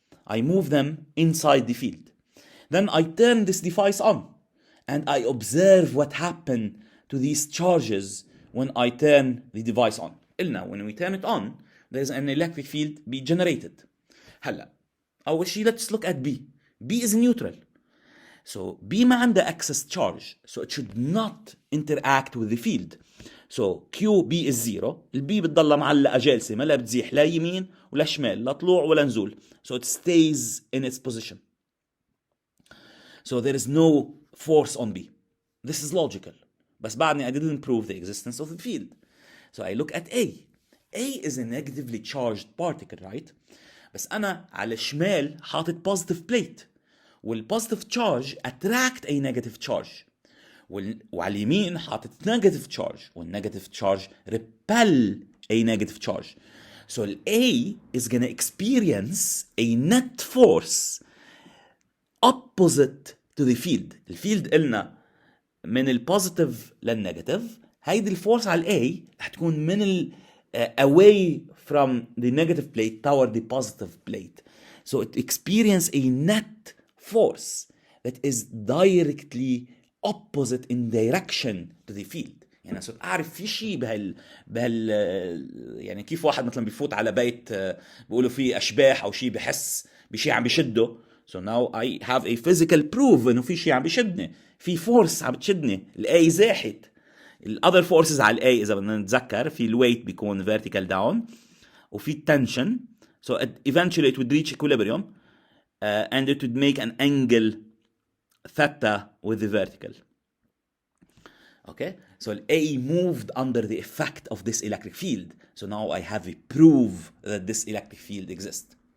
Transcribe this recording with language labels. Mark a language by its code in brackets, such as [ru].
[en] I move them inside the field. Then I turn this device on and I observe what happened to these charges when I turn the device on. [ar] قلنا [en] when we turn it on, there's an electric field be generated. [ar] هلا أول شيء [en] let's look at B. B is neutral. So B [ar] ما عنده [en] excess charge, so it should not interact with the field. So QB is 0. [ar] البي بتضلها معلقة جالسة ما لا بتزيح لا يمين ولا شمال لا طلوع ولا نزول. [en] So it stays in its position. So there is no force on B. This is logical. [ar] بس بعدني [en] I didn't prove the existence of the field. So I look at A. A is a negatively charged particle, right? [ar] بس أنا على الشمال حاطط [en] positive plate. والpositive charge attract a negative charge. [ar] وعلى اليمين حاطط negative charge. [en] والnegative charge repel a negative charge. So A is going to experience a net force opposite to the field. [ar] الفيلد قلنا من البوزيتيف للنيجاتيف. هيدي الفورس على A رح تكون من [en] away from the negative plate toward the positive plate. So it experiences a net force that is directly opposite in direction to the field. [ar] يعني صرت أعرف في شيء بهال يعني كيف واحد مثلا بيفوت على بيت بيقولوا فيه أشباح أو شيء بحس بشيء عم بيشده. [en] So now I have a physical proof [ar] إنه في شيء عم بيشدني. في force عم بتشدني. الA زاحت. [en] other forces [ar] على A إذا بدنا نتذكر في الويت بيكون vertical down وفي tension. [en] So eventually it would reach equilibrium and it would make an angle theta with the vertical. Okay, so A moved under the effect of this electric field. So now I have a proof that this electric field exists.